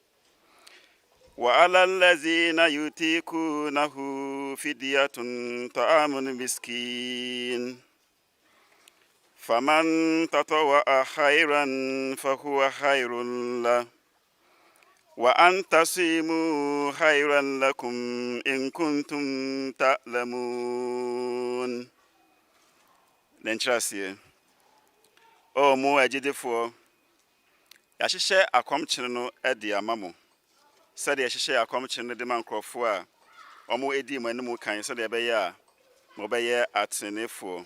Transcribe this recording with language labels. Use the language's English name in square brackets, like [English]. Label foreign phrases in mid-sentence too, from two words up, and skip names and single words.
[Arabic] وعلى الذين يطيقونه فدية طعام مسكين فمن تطوع خيرا فهو خير له وأن تصيموا خيرا لكم إن كنتم تعلمون. [Akan] Nentrasiye. O mu agidefo. Yahyehyɛ akomkyere no de amamo. Sɛdeɛ yɛhyehyɛ akomkyere no de ma nkrɔfo a ɔmo edi mu anim kan sɛdeɛ ɛbɛyɛ a mo bɛyɛ atenefo.